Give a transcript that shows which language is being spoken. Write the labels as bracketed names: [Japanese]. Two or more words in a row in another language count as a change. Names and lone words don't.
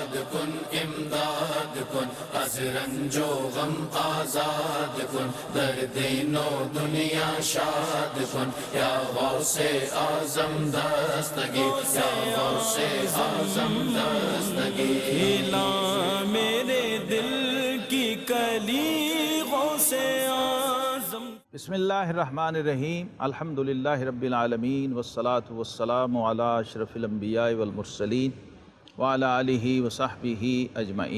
[Persian] کن امداد کن، از رنج و غم آزاد کن، در دین و دنیا شاد کن، یا غوث اعظم دستگیر، یا غوث اعظم دستگیر۔ [Urdu] کھلا میرے دل کی کلی غوث اعظم۔ [Arabic] بسم اللہ الرحمن الرحیم، الحمدللہ رب العالمین، والصلاة والسلام علی اشرف الانبیاء والمرسلین وعلی آلہ وصحبہ اجمعین۔